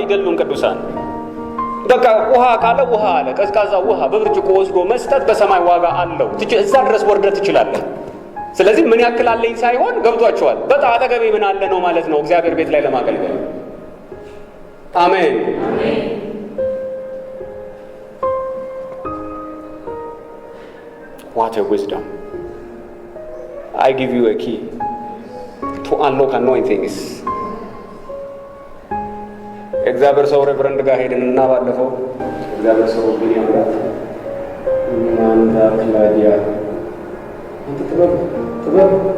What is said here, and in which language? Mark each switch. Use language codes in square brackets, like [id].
[am] አይደሉም ቅዱሳን። በቃ ውሃ ካለ ውሃ አለ። ቀዝቃዛ ውሃ በብርጭቆ ወስዶ መስጠት በሰማይ ዋጋ አለው። እዛ ድረስ ወርደህ ትችላለህ። ስለዚህ ምን ያክል አለኝ ሳይሆን ገብቷችኋል። በጣም አጠገቤ ምን አለ ነው ማለት ነው እግዚአብሔር ቤት ላይ ለማገልገል። አሜን። [en] What a wisdom. I give you a key to unlock anointings. [am] እግዚአብሔር ሰው ሬቨረንድ ጋር ሄድንና ባለፈው እግዚአብሔር ሰው ግን ያምራት ማንዳ ክላዲያ ጥበብ